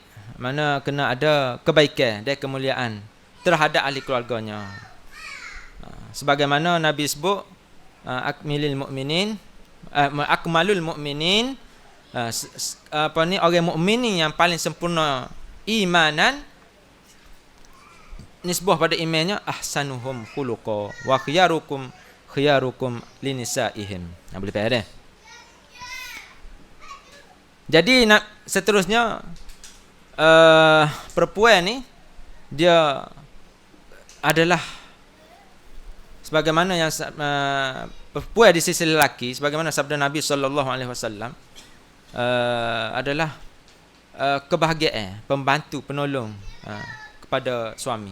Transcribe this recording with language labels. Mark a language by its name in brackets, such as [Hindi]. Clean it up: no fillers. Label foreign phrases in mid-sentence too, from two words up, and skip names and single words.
[Malay] Mana kena ada kebaikan dan kemuliaan terhadap ahli keluarganya. Sebagaimana Nabi sebut [Arabic] akmalul mu'minin [Malay] orang mukmin yang paling sempurna imanan nisbah pada imannya [Arabic] ahsanuhum khuluqa wa khiyarukum linisaihim. [Malay] Boleh faham dah. Jadi seterusnya perempuan ni dia adalah sebagaimana yang perempuan di sisi lelaki, sebagaimana sabda Nabi [Arabic] sallallahu alaihi wasallam, [Malay] adalah kebahagiaan, pembantu, penolong kepada suami.